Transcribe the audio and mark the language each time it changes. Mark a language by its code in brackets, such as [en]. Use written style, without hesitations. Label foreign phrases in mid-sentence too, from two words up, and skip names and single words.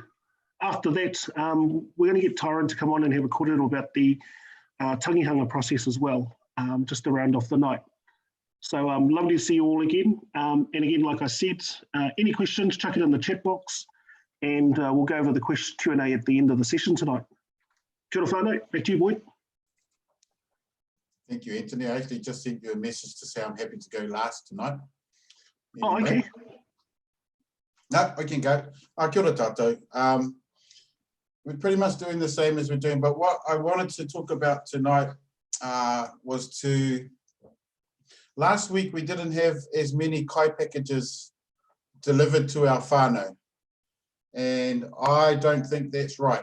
[en] After that, we're going to get Tyron to come on and have a kōrero about the tangihanga process as well, just to round off the night. So lovely to see you all again. And again, like I said, any questions, chuck it in the chat box, and we'll go over the Q&A at the end of the session tonight. [mi] Kia ora whānau, [en] back to you, Boyd. Thank you, Anthony. I actually just sent you a message to say I'm happy to go last tonight. Oh, okay. No, I can go. [mi] Kia ora tātou. [en] We're pretty much doing the same as we're doing, but what I wanted to talk about tonight was last week we didn't have as many kai packages delivered to our whānau. And I don't think that's right.